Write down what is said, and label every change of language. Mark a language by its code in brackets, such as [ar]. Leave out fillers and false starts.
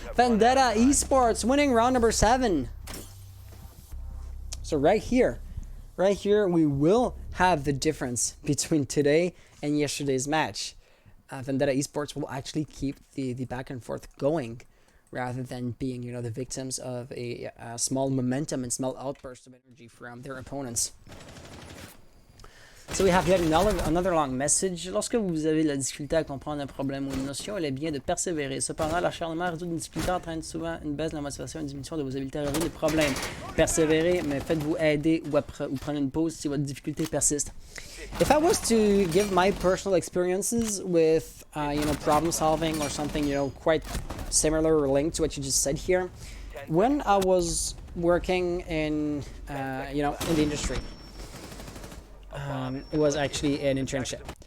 [en] Vendetta Esports winning round number 7. So right here, we will have the difference between today and yesterday's match. Vendetta Esports will actually keep the back and forth going, rather than being, you know, the victims of a small momentum and small outburst of energy from their opponents. So we have yet another long message. [fr] Lorsque vous avez la difficulté à comprendre un problème ou une notion, il est bien de persévérer. Cependant, l'acharnement à résoudre une difficulté entraîne souvent une baisse de la motivation et une diminution de vos habiletés à résoudre les problèmes. Persévérez, mais faites-vous aider ou prendre une pause si votre difficulté persiste. [en] If I was to give my personal experiences with, you know, problem solving or something, you know, quite similar or linked to what you just said here, when I was working in, you know, in the industry, it was actually an internship.